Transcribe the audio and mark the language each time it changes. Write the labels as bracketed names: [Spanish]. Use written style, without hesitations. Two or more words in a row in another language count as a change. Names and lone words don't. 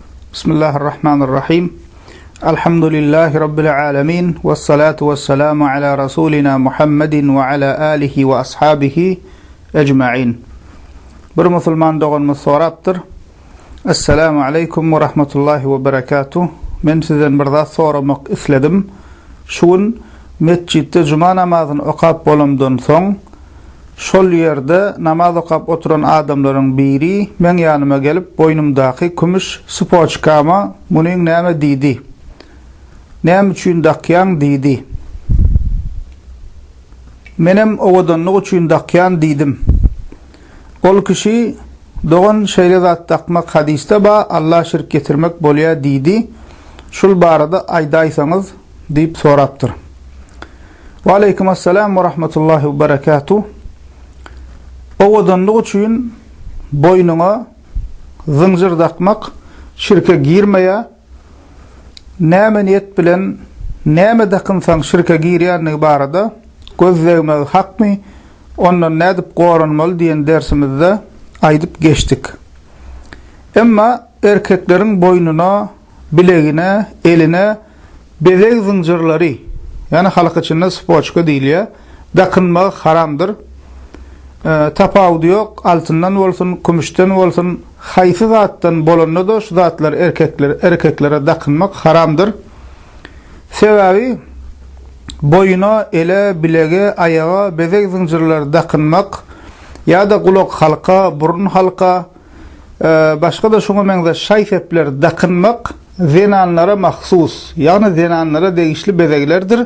[Arabic] بسم الله الرحمن الرحيم. الحمد لله رب العالمين. والصلاة والسلام على رسولنا محمد وعلى آله وأصحابه أجمعين. [Turkmen] Bir Müslüman doğanımız soraptır. [Arabic] السلام عليكم ورحمة الله وبركاته. [Turkmen] Men sizden bir zat soramak isledim. Şuun mescitte cuma namazını okap bolumdan soň şol yerde namaz okap oturan adamların biri men yanıma gelip boynumdaki kumuş spoçkama muning näme diýdi? Näme üçin dakyan diýdi? Menem owadanlyk üçin dakyan diýdim. Ol kişi doğan şeýle zat takmak hadiste ba Allah şirk getirmek bolýa diýdi. Şul barada aýdaýsaňyz diýip sorapdyr. [Arabic] وعليكم السلام ورحمة الله وبركاته. [Turkmen] Owadanlyk üçin boynuna zıncır takmak şirke girmeye, näme niyet bilen näme dakynsaň şirke girýänligi barada gözlemek hakmy, ondan nädip goranmaly diýen dersimizde aýdyp geçtik. Emma erkekleriň boynuna, bilegine, eline bezek zıncırlary, yani halk içinde spoçka diýilýär, dakynmak haramdyr. Tapawdy yok, altından bolsun, kumuşdan bolsun, haýsy zatdan bolanda da şu zatlar erkeklere dakynmak haramdyr. Sebebi boyuna, ele, bilege, ayağa bezek zincirler dakynmak ýa-da kulak halka, burun halka, başga da şoňa meňze şaýsepler dakynmak zenanlara mahsus, ýani zenanlara degişli bezeklerdir.